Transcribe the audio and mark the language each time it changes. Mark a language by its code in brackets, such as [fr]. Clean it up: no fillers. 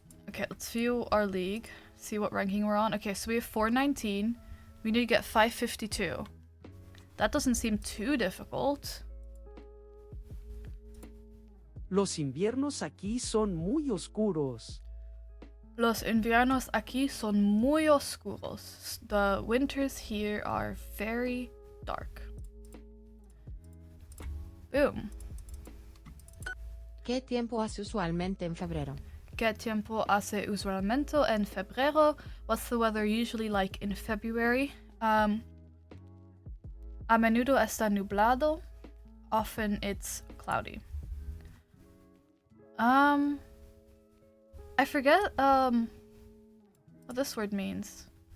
[en] Okay, let's view our league, see what ranking we're on. Okay, so we have 419. We need to get 552. That doesn't seem too difficult. [es] Los inviernos aquí son muy oscuros. Los inviernos aquí son muy oscuros. [en] The winters here are very dark. Boom. [es] ¿Qué tiempo hace usualmente en febrero? ¿Qué tiempo hace usualmente en febrero? [en] What's the weather usually like in February? [es] A menudo está nublado. [en] Often it's cloudy. I forget what this word means.